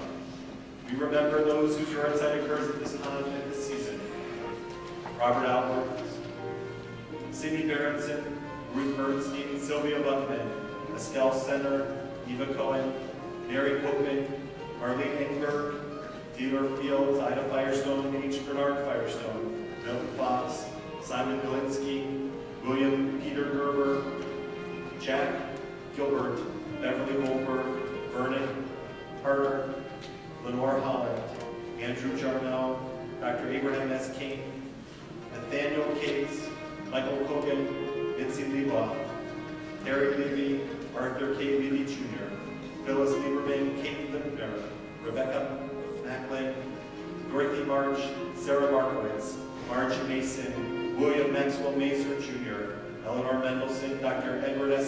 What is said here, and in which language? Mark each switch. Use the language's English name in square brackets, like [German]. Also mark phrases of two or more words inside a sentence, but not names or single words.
[English] We remember those whose yard-side occurs at this time and this season. Robert Albert, Sidney Berenson, Ruth Bernstein, Sylvia Buckman, Estelle Senner, Eva Cohen, Mary Copeman, Marlene Engberg, Taylor Fields, Ida Firestone, H. Bernard Firestone, Milton Fox, Simon Galinsky, William Peter Gerber, Jack Gilbert, Beverly Goldberg, Vernon Carter, Lenore Holland, Andrew Jarmel, Dr. Abraham S. King, Nathaniel Cates, Michael Kogan, Mitzi Leboff, Harry Levy, Arthur K. Levy Jr., Phyllis Lieberman, Kate Lindner, Rebecca Macklin, Dorothy March, Sarah Markowitz, Marge Mason, William Maxwell Mazer Jr., Eleanor Mendelson, Dr. Edward S.